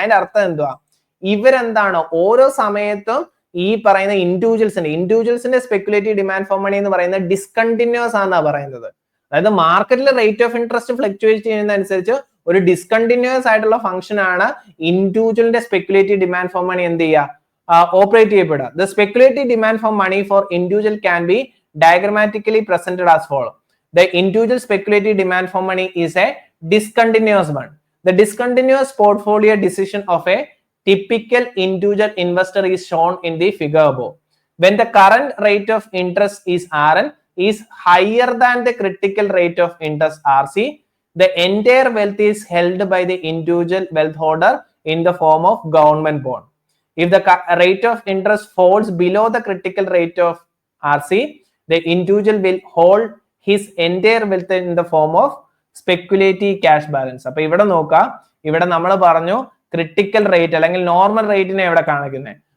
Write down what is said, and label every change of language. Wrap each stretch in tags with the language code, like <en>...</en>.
<ml>അതിന്റെ അർത്ഥം എന്തുവാ, ഇവരെന്താണ് ഓരോ സമയത്തും ഈ പറയുന്ന ഇൻഡിവിജ്വൽസിന്റെ സ്പെക്കുലേറ്റീവ് ഡിമാൻഡ് ഫോർ മണി എന്ന് പറയുന്നത് ഡിസ്കണ്ടിന്യൂസ് ആണെന്നാ പറയുന്നത്. അതായത് മാർക്കറ്റിൽ റേറ്റ് ഓഫ് ഇൻട്രസ്റ്റ് ഫ്ലക്ച്വേറ്റ് ചെയ്യുന്നതനുസരിച്ച് ഒരു ഡിസ്കണ്ടിന്യൂസ് ആയിട്ടുള്ള ഫംഗ്ഷൻ ആണ് ഇൻഡിവിജ്വലിന്റെ സ്പെക്കുലേറ്റീവ് ഡിമാൻഡ് ഫോർ മണി എന്ത് ചെയ്യുക operate ചെയ്യപ്പെടുക.</ml> <en>The speculative demand for money for individual can be diagrammatically presented as follows. The individual speculative demand for money is a discontinuous one. The discontinuous portfolio decision of a typical individual investor is shown in the figure above. When the current rate of interest is RN is higher than the critical rate of interest RC, the entire wealth is held by the individual wealth holder in the form of government bond. If the rate of interest falls below the critical rate of RC, the individual will hold his entire wealth in the form of speculative cash balance.</en> <ml>അപ്പൊ ഇവിടെ നോക്കാം, ഇവിടെ നമ്മൾ പറഞ്ഞു critical rate അല്ലെങ്കിൽ normal റേറ്റിനെ ഇവിടെ കാണിക്കുന്നത്.</ml>